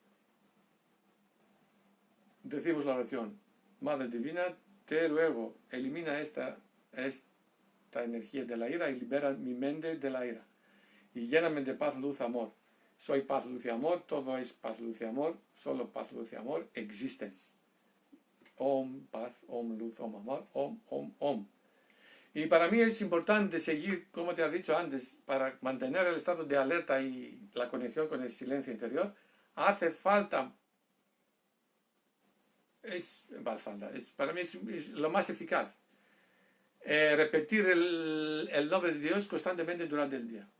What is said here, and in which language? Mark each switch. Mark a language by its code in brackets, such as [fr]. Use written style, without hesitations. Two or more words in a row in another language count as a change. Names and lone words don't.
[es] decimos la oración: Madre Divina, te ruego, elimina esta energía de la ira y libera mi mente de la ira. Y lléname de paz, luz, amor. Soy paz, luz y amor, todo es paz, luz y amor, solo paz, luz y amor existen. Om, paz, om, luz, om, amor, om, om, om. Y para mí es importante seguir, como te he dicho antes, para mantener el estado de alerta y la conexión con el silencio interior, hace falta, para mí es lo más eficaz, repetir el nombre de Dios constantemente durante el día.